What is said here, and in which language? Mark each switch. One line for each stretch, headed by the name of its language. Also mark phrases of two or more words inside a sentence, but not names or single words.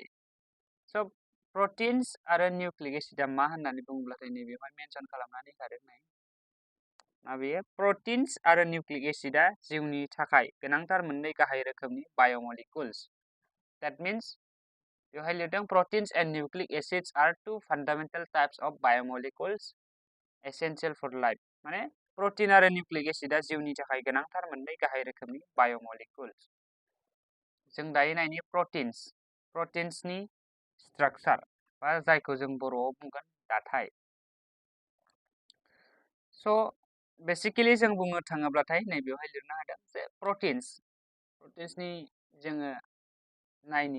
Bodo: स' प्रटिन्स आरो
English: nucleic acid
Bodo: मा होननानै बुङोब्लाथाय नैबेवहाय मेनसन खालामनानै होखादों नाय माबेयो प्रटिन्स आरो
English: nucleic acid
Bodo: जिउनि थाखाय गोनांथार मोननै गाहाय रोखोमनि बाय'मलिकुल्स।
English: that means
Bodo: बेवहाय लिरदों
English: proteins and nucleic acids are two fundamental types of biomolecules essential for life।
Bodo: माने प्रटिन आरो
English: nucleic acid
Bodo: जिउनि थाखाय गोनांथार मोननै गाहाय रोखोमनि बाय'मलिकुल्स। जों दायो नायनि प्रटिन्सनि स्ट्राक्चार बा जायखौ जों बर'आव बुंगोन दाथाय। स' बेसिकेलि जों बुंनो थाङोब्लाथाय नैबेवहाय लिरनो हादों जे प्रटिन्सनि जोङो नायनि।